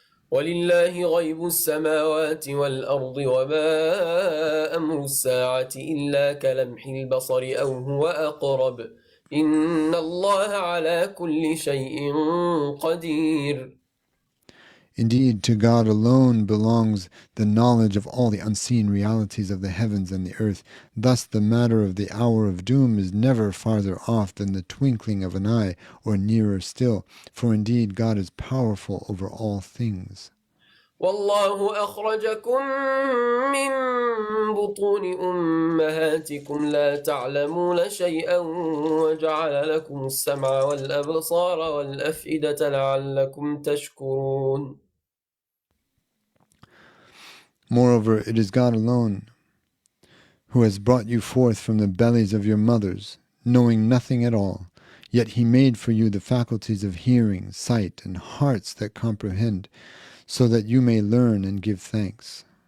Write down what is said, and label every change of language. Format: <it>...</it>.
<ar>ولله غيب السماوات والأرض وما أمر الساعة إلا كلمح البصر أو هو أقرب إن الله على كل شيء قدير.</ar> <en>Indeed, to God alone belongs the knowledge of all the unseen realities of the heavens and the earth. Thus the matter of the hour of doom is never farther off than the twinkling of an eye, or nearer still, for indeed God is powerful over all things.</en> <ar>والله أخرجكم من بطون أمهاتكم لا تعلمون شيئا وجعل لكم السمع والأبصار والأفئدة لعلكم تشكرون.</ar> <en>Moreover, it is God alone who has brought you forth from the bellies of your mothers, knowing nothing at all. Yet he made for you the faculties of hearing, sight, and hearts that comprehend, so that you may learn and give thanks.</en>